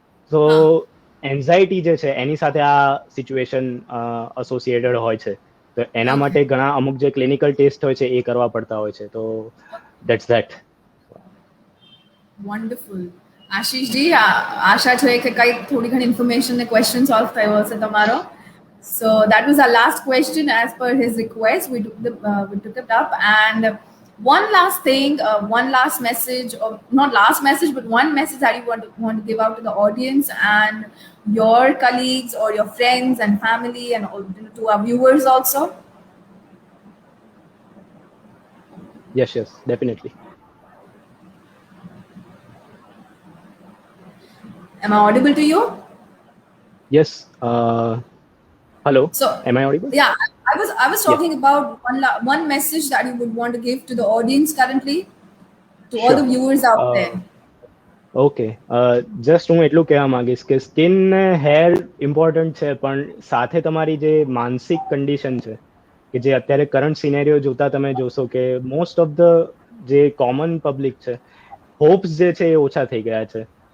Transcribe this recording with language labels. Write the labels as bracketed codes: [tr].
[gu] તો એન્ઝાયટી જે છે એની સાથે આ સિચ્યુએશન એસોસિએટેડ હોય છે. તો એના માટે ઘણા અમુક જે ક્લિનિકલ ટેસ્ટ હોય છે એ કરવા પડતા હોય છે. તો [en] That's that. Wonderful. [gu] આશીષજી, આશા છે કે કંઈક થોડી ઘણી ઇન્ફોર્મેશન ને ક્વેશ્ચન સોલ્વ થયો હશે તમારો. [en] So that was our last question. As per his request, we took it up. And one last thing, one last message, or not last message, but one message that you want to give out to the audience and your colleagues or your friends and family and to our viewers also. Yes, definitely. Am I audible to you? Yes. Hello. So, am I audible? Yeah, I was talking about one message that you would want to give to the audience currently, to all the viewers out there. [gu] Okay, just હું એટલું કહેવા માંગીશ કે skin ને hair important છે, પણ સાથે તમારી જે માનસિક કન્ડિશન છે કે જે અત્યારે કરંટ સિનેરિયો જોતા તમે જોશો કે મોસ્ટ ઓફ ધ જે કોમન પબ્લિક છે, હોપ્સ જે છે એ ઓછા થઈ ગયા છે.